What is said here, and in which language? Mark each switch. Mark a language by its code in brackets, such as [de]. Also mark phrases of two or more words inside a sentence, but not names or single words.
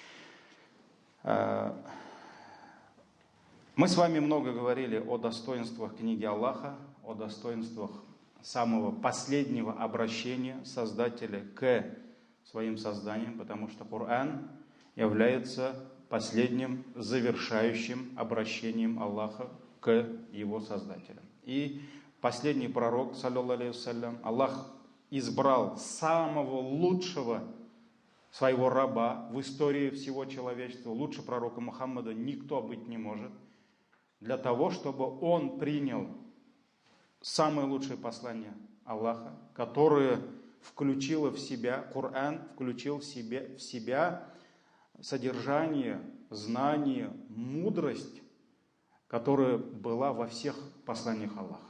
[ru] Мы с вами много говорили о достоинствах книги Аллаха, о достоинствах самого последнего обращения Создателя к своим созданиям, потому что Коран является последним завершающим обращением Аллаха к его создателям. И последний пророк, [ar] صلى الله عليه وسلم, [ru] Аллах избрал самого лучшего своего раба в истории всего человечества. Лучше пророка Мухаммада никто быть не может. Для того, чтобы он принял самое лучшее послание Аллаха, которое включило в себя, Коран включил в себя содержание, знание, мудрость, которая была во всех посланиях Аллаха.